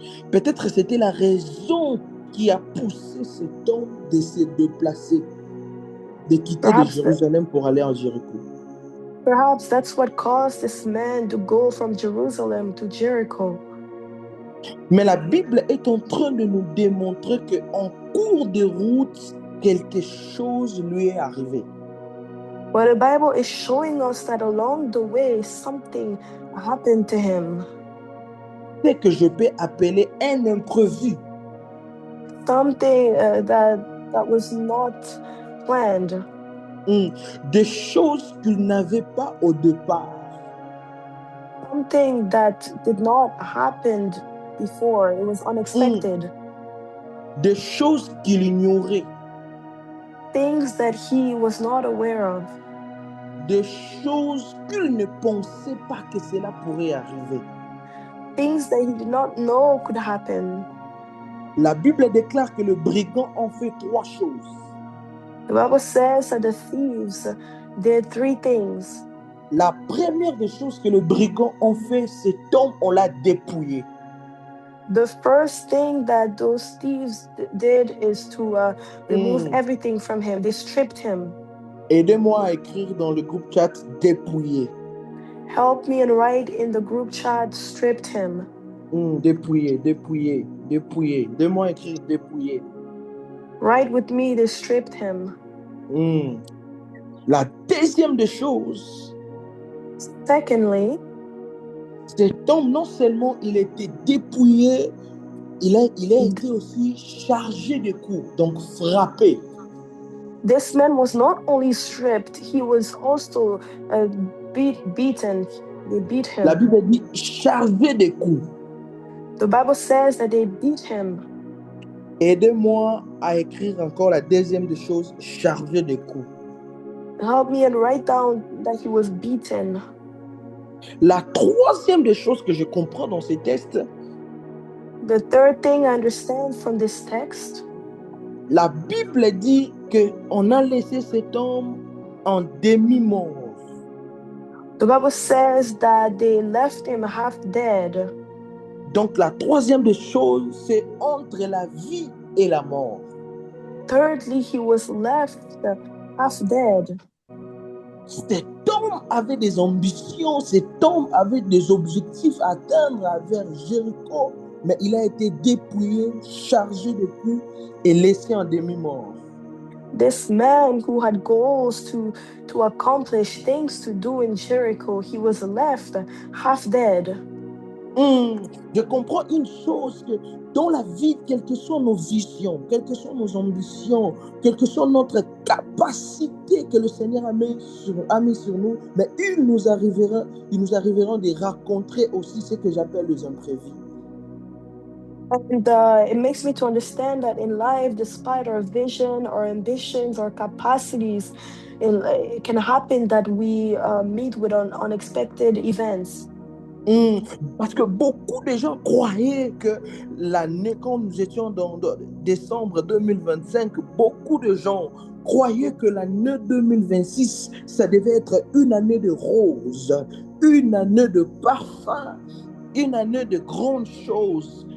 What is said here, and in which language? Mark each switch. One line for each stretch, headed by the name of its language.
French: Peut-être c'était la raison qui a poussé cet homme de se déplacer, de quitter de Jérusalem pour aller à Jéricho.
English: Perhaps that's what caused this man to go from Jerusalem to Jericho.
French: Mais la Bible est en train de nous démontrer qu'en cours de route, quelque chose lui est arrivé.
English: But the Bible is showing us that along the way, something happened to him.
French: C'est que je peux appeler un imprévu.
English: Something that was not planned.
French: Des choses qu'il n'avait pas au départ.
English: Something that did not happen before. It was unexpected.
French: Des choses qu'il ignorait.
English: Things that he was not aware of.
French: Des choses qu'il ne pensait pas que cela pourrait arriver.
English: Things that he did not know could happen.
French: La Bible déclare que le brigand en fait 3 choses.
English: The Bible says that the thieves did 3 things.
French: La première des choses que le brigand en fait, cet homme, on l'a dépouillé.
English: The first thing that those thieves did is to remove everything from him. They stripped him.
French: Aidez-moi à écrire dans le groupe chat dépouillé.
English: Help me and write in the group chat, stripped him.
French: Dépouillé, dépouillé, dépouillé. Aidez-moi à écrire dépouillé.
English: Write with me, they stripped him.
French: La deuxième des choses.
English: Secondly,
French: cet homme, non seulement il était dépouillé, il a été aussi chargé de coups, donc frappé.
English: This man was not only stripped, he was also beaten. They beat him.
French: La Bible dit chargé de coups.
English: The Bible says that they beat him.
French: Aidez-moi à écrire encore la deuxième des choses, chargé de coups.
English: Help me and write down that he was beaten.
French: La troisième des choses que je comprends dans ces textes,
English: the third thing I understand from this text,
French: la Bible dit qu'on a laissé cet homme en demi-mort.
English: The Bible says that they left him half dead.
French: Donc la troisième des choses, c'est entre la vie et la mort.
English: Thirdly, he was left half dead.
French: Cet homme avait des ambitions, cet homme avait des objectifs à atteindre vers Jéricho, mais il a été dépouillé, chargé de coups et laissé en demi-mort.
English: This man who had goals to accomplish, things to do in Jericho, he was left half dead.
French: Je comprends une chose, que dans la vie, quelles que soient nos visions, quelles que soient nos ambitions, quelle que soit notre capacité que le Seigneur a mis sur nous, mais il nous arrivera de rencontrer aussi ce que j'appelle les imprévus.
English: And it makes me to understand that in life, despite our vision, our ambitions, our capacities, it can happen that we meet with unexpected events.
French: Parce que beaucoup de gens croyaient que l'année, quand nous étions dans décembre 2025, beaucoup de gens croyaient que l'année 2026, ça devait être une année de roses, une année de parfum, une année de grandes choses.